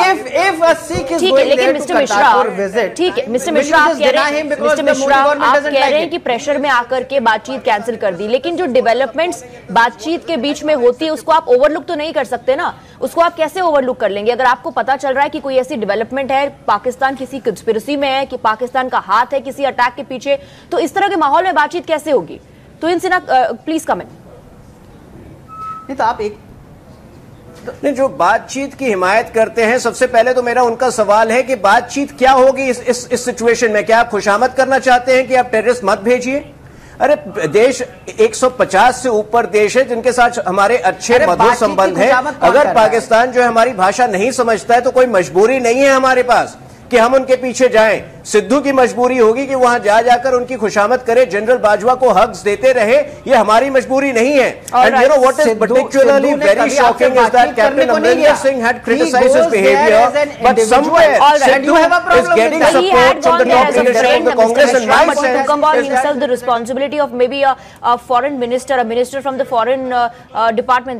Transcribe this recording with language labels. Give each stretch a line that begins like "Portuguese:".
English: if a Sikh is going there to Qatar for visit,
Hindi: ठीक है, Mr. Mishra आप कह रहे हैं, Mr. Mishra आप कह रहे हैं कि प्रेशर में आकर के बातचीत कैंसिल कर दी, लेकिन जो डेवलपमेंट्स बातचीत के बीच में होती है उसको आप ओवरलुक तो नहीं कर सकते ना. उसको आप कैसे ओवरलुक कर लेंगे? अगर आपको पता चल रहा है कि कोई ऐसी डेवलपमेंट है, पाकिस्तान किसी कंस्पिरेसी में है, कि पाकिस्तान का हाथ है किसी अटैक के पीछे, तो इस तरह के माहौल में बातचीत कैसे होगी? तो इन सिन्हा प्लीज कमेंट. नहीं तो आप एक नहीं, जो बातचीत की हिमायत करते हैं, सबसे पहले तो मेरा उनका सवाल है कि बातचीत क्या होगी इस सिचुएशन में? क्या आप खुशामद करना चाहते हैं कि आप टेररिस्ट मत भेजिए? अरे देश 150 से ऊपर देश है जिनके साथ हमारे अच्छे मधुर संबंध है. अगर पाकिस्तान जो है हमारी भाषा नहीं समझता है तो कोई मजबूरी नहीं है हमारे पास कि हम उनके पीछे जाएं. सिद्धू की मजबूरी होगी कि वहां जाकर उनकी खुशामद करे, जनरल बाजवा को हक्स देते रहे. ये हमारी मजबूरी नहीं है.
English: And you know what is particularly very shocking is that Captain Amarinder Singh had criticized his behavior, but somewhere Sidhu is getting support from the top leadership of the Congress. And my sense to come on himself the responsibility of maybe a foreign minister, a minister from the foreign department.